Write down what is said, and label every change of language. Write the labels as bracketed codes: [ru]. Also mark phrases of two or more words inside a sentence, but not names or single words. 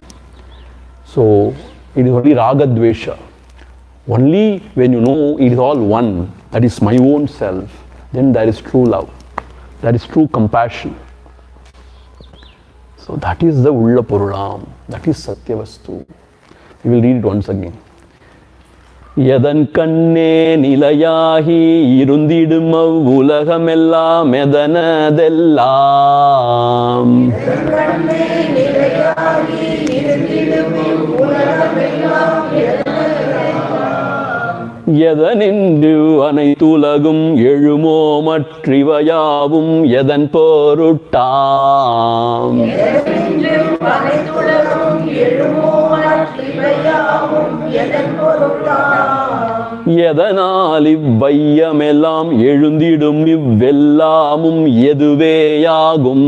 [en] So, it is only Raga Dvesha. Only when you know it is all one, that is my own self, then there is true love. There is true compassion. So that is the [ta] உள்ள பொருளாம். [en] That is Satyavastu. We will read it once again. [ta] எதன் கண்ணே நிலையாகி இருந்திடும் அவ்வுலகமெல்லாம் எதனதெல்லாம். எதன் கண்ணே நிலையாகி இருந்திடும் அவ்வுலகமெல்லாம் எதனதெல்லாம். எதனின்று அனைத்துலகும் எழுமோ மற்றிவையாவும் எதன் பொருட்டாம். எதனின்று அனைத்துலகும் எழுமோ மற்றிவையாவும் எதன் பொருட்டாம். எதனால் இவ்வையமெல்லாம் எழுந்திடும் இவ்வெல்லாமும் எதுவேயாகும்.